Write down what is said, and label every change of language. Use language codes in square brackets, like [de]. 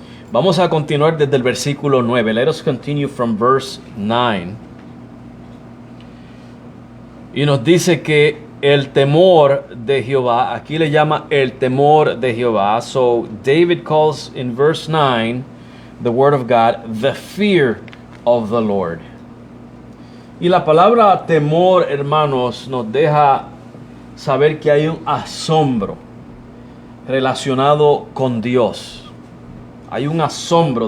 [es] Vamos a continuar desde el versículo 9. [en] Let us continue from verse 9. [es] Y nos dice que el temor de Jehová, aquí le llama el temor de Jehová. [en] So David calls in verse 9 the word of God the fear of the Lord. [es] Y la palabra temor, hermanos, nos deja saber que hay un asombro relacionado con Dios. Hay un asombro.